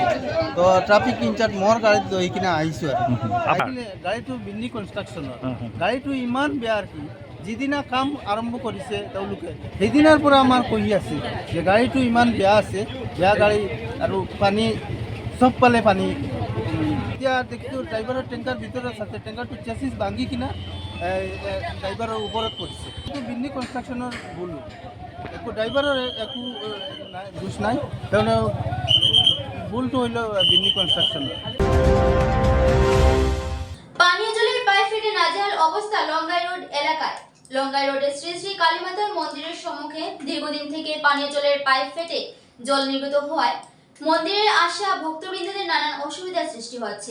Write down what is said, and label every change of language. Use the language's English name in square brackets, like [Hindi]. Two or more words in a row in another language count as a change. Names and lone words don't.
[Assamese] তো [English] traffic incharge [Assamese] মোৰ গাড়ীত লৈ কিনে আহিছোঁ আৰু আহিলে গাড়ীটো বিন্নি কনষ্ট্ৰাকশ্যনৰ গাড়ীটো ইমান বেয়া আৰু কি যিদিনা কাম আৰম্ভ কৰিছে তেওঁলোকে সেইদিনাৰ পৰা আমাৰ কৈ আছে যে গাড়ীটো ইমান বেয়া আছে, বেয়া গাড়ী আৰু পানী চবফালে পানী। এতিয়া দেখিছোঁ ড্ৰাইভাৰৰ টেংকাৰ ভিতৰত আছে, টেংকাৰটো চেচিছ ভাঙি কিনা ড্ৰাইভাৰৰ ওপৰত পৰিছে। কিন্তু বিন্নি কনষ্ট্ৰাকশ্যনৰ ভুল, একো ড্ৰাইভাৰৰ একো দোষ নাই, তেওঁ ভুলটো হইল বিন্নি কনস্ট্রাকশনের। [Bangla] পানীয় জলের পাইপ ফেটে নাজেহাল অবস্থা লঙ্গাই রোড এলাকায়। লঙ্গাই রোডে শ্রী শ্রী কালীমাতা মন্দিরের সম্মুখে দীর্ঘদিন থেকে পানীয় জলের পাইপ ফেটে জল নির্গত হওয়ায় মন্দিরের আসা ভক্তবৃন্দদের নানান অসুবিধার সৃষ্টি হচ্ছে।